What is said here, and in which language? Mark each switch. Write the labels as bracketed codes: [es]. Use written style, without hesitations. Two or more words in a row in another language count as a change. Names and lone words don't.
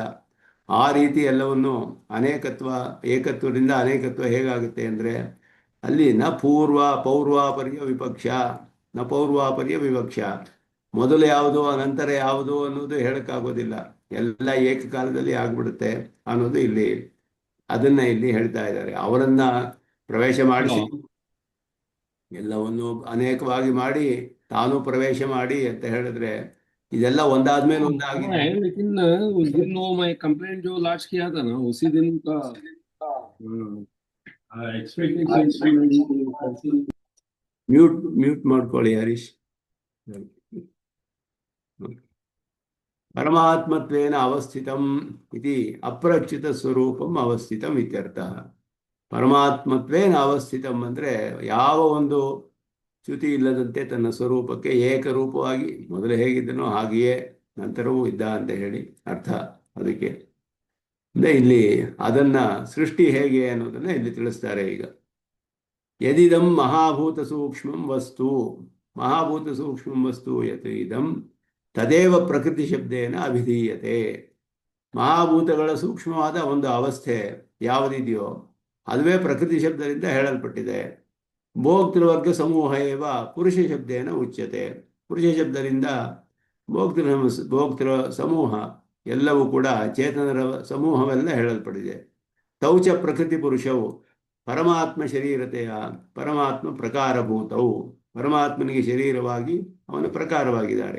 [kn] ಆ ರೀತಿ ಎಲ್ಲವನ್ನು ಏಕತ್ವದಿಂದ ಅನೇಕತ್ವ ಹೇಗಾಗುತ್ತೆ ಅಂದರೆ, ಅಲ್ಲಿ [sa] ಪೌರ್ವಾಪರ್ಯ ವಿವಕ್ಷ, [kn] ಮೊದಲು ಯಾವುದು ನಂತರ ಯಾವುದು ಅನ್ನೋದು ಹೇಳಕ್ಕಾಗೋದಿಲ್ಲ, ಎಲ್ಲ ಏಕಕಾಲದಲ್ಲಿ ಆಗ್ಬಿಡುತ್ತೆ ಅನ್ನೋದು ಇಲ್ಲಿ ಅದನ್ನ ಇಲ್ಲಿ ಹೇಳ್ತಾ ಇದ್ದಾರೆ. ಅವರನ್ನ ಪ್ರವೇಶ ಮಾಡಿಸಿ ಎಲ್ಲವನ್ನು ಅನೇಕವಾಗಿ ಮಾಡಿ ತಾನು ಪ್ರವೇಶ ಮಾಡಿ ಅಂತ ಹೇಳಿದ್ರೆ ಇದೆಲ್ಲ ಒಂದಾದ್ಮೇಲೆ ಒಂದಾಗಿದೆ. [hi] लेकिन उस दिन वो मैं कंप्लेंट जो लॉन्च किया था ना, उसी दिन का एक्सपेक्टेशन [kn] म्यूट ಮಾಡ್ಕೊಳ್ಳಿ ಹರೀಶ್. [sa] ಪರಮಾತ್ಮತ್ವೇನ ಅವಸ್ಥಿತಂ ಇತಿ ಅಪ್ರಚ್ಯುತ ಸ್ವರೂಪಂ ಅವಸ್ಥಿತಂ ಇತ್ಯರ್ಥಃ. ಪರಮಾತ್ಮತ್ವೇನ ಅವಸ್ಥಿತಂ [kn] ಅಂದರೆ ಯಾವ ಒಂದು ಚ್ಯುತಿ ಇಲ್ಲದಂತೆ ತನ್ನ ಸ್ವರೂಪಕ್ಕೆ ಏಕರೂಪವಾಗಿ ಮೊದಲು ಹೇಗಿದ್ದನೋ ಹಾಗೆಯೇ ನಂತರವೂ ಇದ್ದ ಅಂತ ಹೇಳಿ ಅರ್ಥ. ಅದಕ್ಕೆ ಇಲ್ಲಿ ಅದನ್ನ ಸೃಷ್ಟಿ ಹೇಗೆ ಅನ್ನೋದನ್ನ ಇಲ್ಲಿ ತಿಳಿಸ್ತಾರೆ. [sa] ಈಗ ಯದಿದಂ ಮಹಾಭೂತ ಸೂಕ್ಷ್ಮಂ ವಸ್ತು ಯತ್ ಇದಂ ತದೇವ ಪ್ರಕೃತಿ ಶಬ್ದೇನ ಅಭಿಧೀಯತೆ. [kn] ಮಹಾಭೂತಗಳ ಸೂಕ್ಷ್ಮವಾದ ಒಂದು ಅವಸ್ಥೆ ಯಾವುದಿದೆಯೋ ಅದುವೇ ಪ್ರಕೃತಿ ಶಬ್ದದಿಂದ ಹೇಳಲ್ಪಟ್ಟಿದೆ. [sa] ಭೋಕ್ತೃವರ್ಗ ಸಮೂಹ ಏವ ಪುರುಷ ಶಬ್ದೇನ ಉಚ್ಯತೆ. [kn] ಪುರುಷ ಶಬ್ದದಿಂದ ಭೋಕ್ತೃ ಸಮೂಹ ಎಲ್ಲವೂ ಕೂಡ ಚೇತನರ ಸಮೂಹವೆಲ್ಲ ಹೇಳಲ್ಪಟ್ಟಿದೆ. ತೌಚ ಪ್ರಕೃತಿ ಪುರುಷವು ಪರಮಾತ್ಮ ಶರೀರತೆಯ ಪರಮಾತ್ಮ ಪ್ರಕಾರಭೂತವು, ಪರಮಾತ್ಮನಿಗೆ ಶರೀರವಾಗಿ ಅವನ ಪ್ರಕಾರವಾಗಿದ್ದಾರೆ.